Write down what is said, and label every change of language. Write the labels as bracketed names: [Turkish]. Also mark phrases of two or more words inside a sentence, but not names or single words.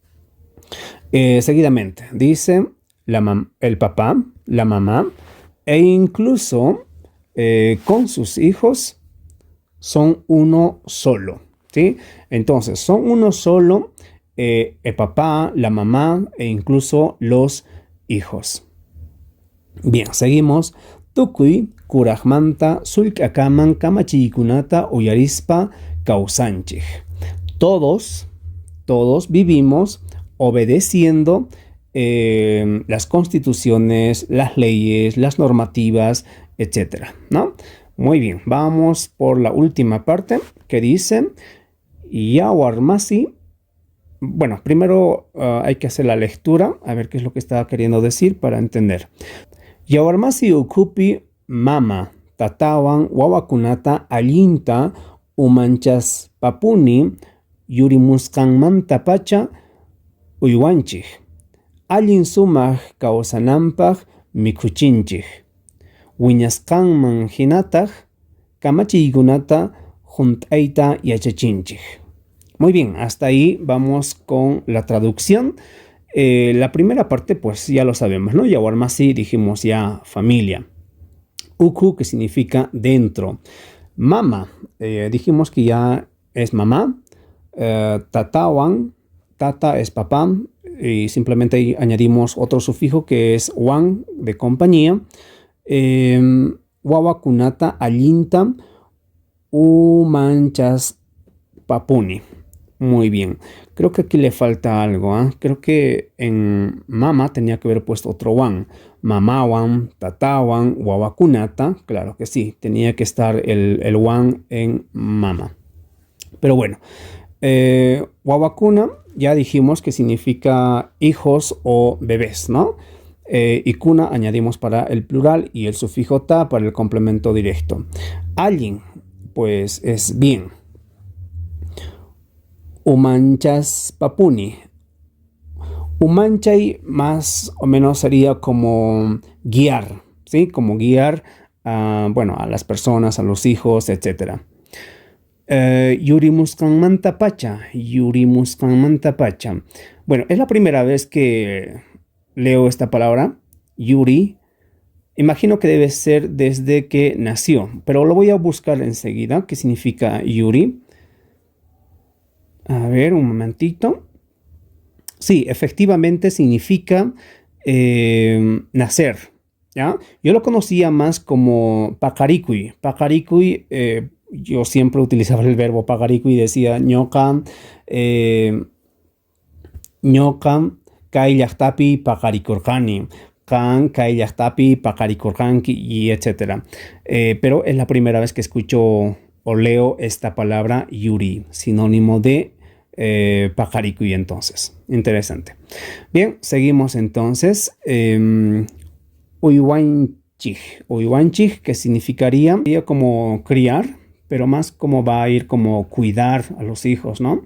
[Spanish] Seguidamente dice el papá, la mamá e incluso con sus hijos son uno solo, ¿sí? Entonces son uno solo el papá, la mamá e incluso los hijos. Bien, seguimos. [Quechua] Tukui kurajmanta sulkakaman kamachikunata uyarispa kausanchij. [Spanish] Todos vivimos obedeciendo las constituciones, las leyes, las normativas, etc., ¿no? Muy bien, vamos por la última parte que dice Yawarmasi. Bueno, primero hay que hacer la lectura, a ver qué es lo que está queriendo decir para entender. [Quechua] Yawarmasi ukupi mama tatawan wawakunata allinta umanchas papuni yurimuskanmanta pacha uywanchij. Allin sumaq kawsanampaq mikuchinchij. Wiñasqanman hinataq kamachiykunata junt'ayta yachachinchij. [Spanish] Muy bien, hasta ahí vamos con la traducción. La primera parte, pues ya lo sabemos, ¿no? Yawarmasi dijimos ya familia. Uku, que significa dentro. Mama, dijimos que ya es mamá. Tatawan, tata es papá. Y simplemente ahí añadimos otro sufijo que es wan, de compañía. [Quechua] Wawakunata allinta umanchas papuni. [Spanish] Muy bien. Creo que aquí le falta algo, ¿eh? Creo que en mama tenía que haber puesto otro wan. [Quechua] Mamawan, tatawan, wawakunata. [Spanish] Claro que sí, tenía que estar el wan en mama. Pero bueno, wawakuna ya dijimos que significa hijos o bebés, ¿no? y kuna añadimos para el plural y el sufijo ta para el complemento directo. Allin, pues es bien. [Quechua] Umanchas papuni. [Spanish] Umanchay más o menos sería como guiar, ¿sí? Como guiar a las personas, a los hijos, etc. [Quechua] Yurimuskan mantapacha. Yurimuskan mantapacha. [Spanish] Bueno, es la primera vez que leo esta palabra, Yuri. Imagino que debe ser desde que nació, pero lo voy a buscar enseguida. ¿Qué significa Yuri? A ver, un momentito. Sí, efectivamente significa nacer, ¿ya? Yo lo conocía más como pakarikui. Pakarikui, yo siempre utilizaba el verbo pakarikui y decía [Quechua] ñoka, ñoka kay llaqtapi pakarikurqani, kan kay llaqtapi pakarikurqanki [Spanish] y etcétera. Pero es la primera vez que escucho o leo esta palabra yuri, sinónimo de pajaricui entonces. Interesante. Bien, seguimos entonces. [Quechua] Uywanchij. [Spanish] Uywanchij, que significaría como criar, pero más como va a ir como cuidar a los hijos, ¿no?